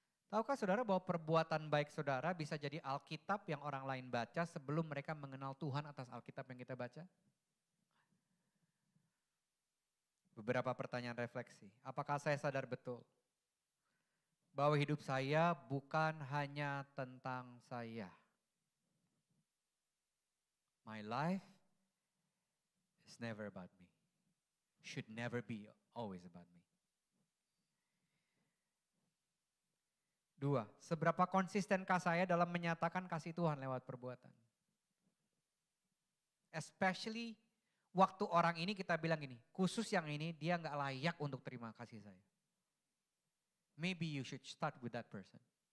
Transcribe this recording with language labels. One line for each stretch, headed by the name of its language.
Indonesian: Tahukah saudara bahwa perbuatan baik saudara bisa jadi Alkitab yang orang lain baca sebelum mereka mengenal Tuhan atas Alkitab yang kita baca? Beberapa pertanyaan refleksi. Apakah saya sadar betul bahwa hidup saya bukan hanya tentang saya?
English: My life is never about me. Should never be always about me.
Indonesian: 2, seberapa konsistenkah saya dalam menyatakan kasih Tuhan lewat perbuatan?
English: Especially
Indonesian: waktu orang ini kita bilang gini, khusus yang ini dia gak layak untuk terima kasih saya.
English: Maybe you should start with that person.